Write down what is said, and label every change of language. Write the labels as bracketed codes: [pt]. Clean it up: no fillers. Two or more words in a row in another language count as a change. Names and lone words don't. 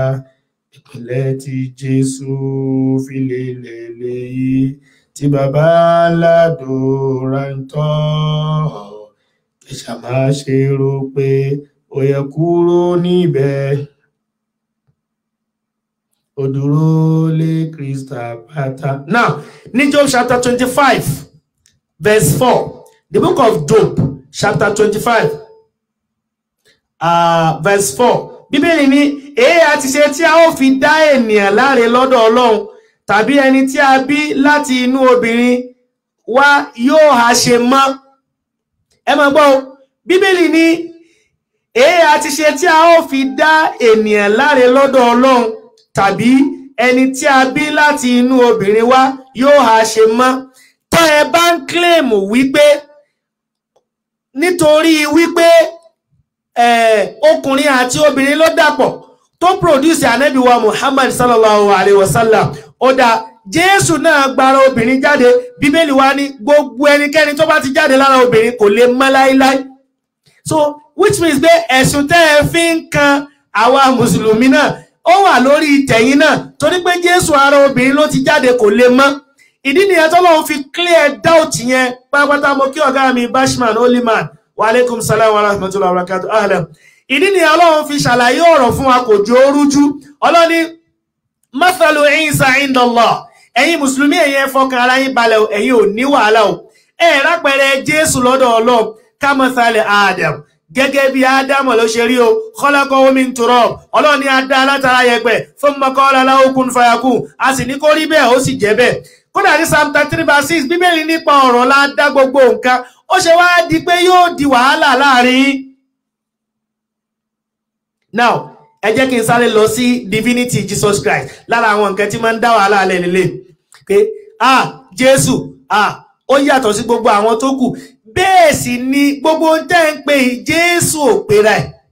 [yo] Ìpìlẹ̀ tí Jésù fi lélẹ̀ léyìí, tí bàbá aládùúrà ń tọ́, kí ṣá má ṣe rò pé ó yẹ kúrò níbẹ̀. Ó dúró lé Kristi àpáta. [en] Now, ní Job chapter 25, verse 4, the book of Job chapter 25, verse 4, [yo] Bíbélì ní èé àti ṣe tí a ó fi dá ènìyàn láre lọ́dọ̀ Ọlọ́run, tàbí ẹni tí a bí láti inú obìnrin wá yóò ha ṣe mọ́. Ẹ máa gbọ́, Bíbélì ní èé àti ṣe tí a ó fi dá ènìyàn láre lọ́dọ̀ Ọlọ́run, tàbí ẹni tí a bí láti inú obìnrin wá yóò ha ṣe mọ́. Tó ẹ bá ń claim wípé nítorí wípé ọkùnrin àti obìnrin ló dàpọ̀ tó produce ànábì wa Muhammad [ar] صلى الله عليه وسلم, [yo] ó dá Jésù náà gbára obìnrin jáde. Bíbélì wá ní gbogbo ẹnikẹ́ni tó bá ti jáde lára obìnrin kò lè mọ́ láíláí. So [en] which means [yo] pé ẹ̀sùn tẹ́ ẹ fi ń kan àwa mùsùlùmí náà ó wà lórí ìtẹ̀yìn náà, torí pé Jésù ara obìnrin ló ti jáde kò lè mọ́. Ìdí nìyẹn t'Ọlọ́run fi [en] clear doubt [yo] yẹn pátápátá. Mo kí ọ̀gá mi [ar] Bashman Oliman, وعليكم السلام ورحمة الله وبركاته، أهلا. [yo] Ìdí nìyẹn Ọlọ́run fi ṣàlàyé ọ̀rọ̀ fún wa kò jọ orújú. Ọlọ́run ní [ar] مثل عيسى عند الله, [yo] ẹ̀yin mùsùlùmí ẹ̀yin ẹ fọkàn ara yín balẹ̀, ẹ̀yin ò ní wàhálà o. Rápẹrẹ Jésù lọ́dọ̀ Ọlọ́run [ar] كمثل آدم, [yo] gẹ́gẹ́ bí Ádámù ló ṣe rí o [ar] خلقه من تراب [yo] Ọlọ́run ní a dá látara yẹ̀pẹ̀ [ar] ثم قال له كن فيكون [yo] a sì ní kó rí bẹ́ẹ̀ ó sì jẹ́ bẹ́ẹ̀ kódà ní Psalm 33:6 Bíbélì nípa ọ̀rọ̀ la dá gbogbo nǹkan ó ṣe wá di pé yóò di wàhálà láàrin. Now ẹ jẹ́ kí n sáré lọ sí [en] divinity Jesus Christ [yo] lára àwọn nǹkan tí máa ń dá wàhálà lẹ́lẹ́lẹ́ pé Jésù ó yàtọ̀ sí gbogbo àwọn tó kù bẹ́ẹ̀ sì ni gbogbo tẹ́ ń pè Jésù ò pera ẹ̀